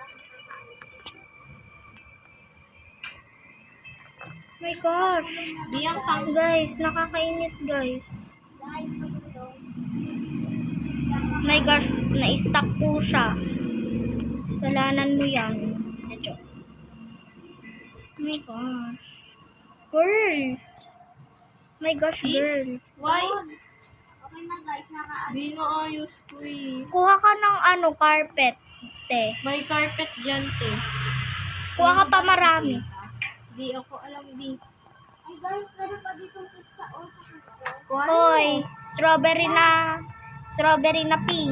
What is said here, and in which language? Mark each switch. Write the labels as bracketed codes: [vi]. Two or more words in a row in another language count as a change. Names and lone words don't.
[en] My gosh. [tl] Di ang tang... Guys, nakakainis guys. Guys, matulog. [en] My gosh, [tl] na-stuck po siya. Kasalanan mo yan. Ito. [en] My gosh. Girl. My gosh, See? girl. Why? [tl] Okay na guys, naka-add. Di naayos ko eh. Kuha ka ng carpet, te. May carpet dyan, te. Kuha ka pa marami. Di ako alam, di. Ay guys, meron pa ditong pizza. Oh, Hoy, strawberry na pink.